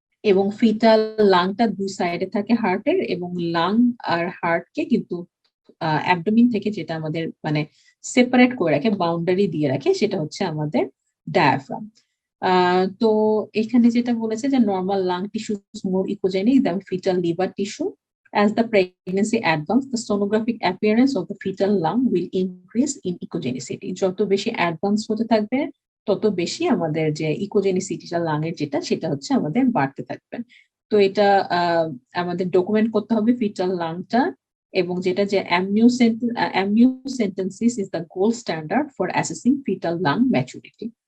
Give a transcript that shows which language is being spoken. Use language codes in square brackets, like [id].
[bn] এবং ফিটাল লাংটা দুই সাইডে থাকে হার্টের, এবং লাং আর হার্টকে কিন্তু অ্যাবডোমিন থেকে যেটা আমাদের মানে সেপারেট করে রাখে, বাউন্ডারি দিয়ে রাখে, সেটা হচ্ছে আমাদের ডায়াফ্রাম। তো এখানে যেটা বলেছে যে normal lung tissue more echogenic than fetal liver tissue. [en] As the pregnancy advances, the sonographic appearance of the fetal lung will increase in echogenicity. [bn] যত বেশি অ্যাডভান্স হতে থাকবে তত বেশি আমাদের যে ইকোজেনিসিটিটা লাং এর যেটা সেটা হচ্ছে আমাদের বাড়তে থাকবে। তো এটা আমাদের ডকুমেন্ট করতে হবে ফিটাল লাংটা, এবং যেটা যে [en] amniocentesis is the gold standard for assessing fetal lung maturity.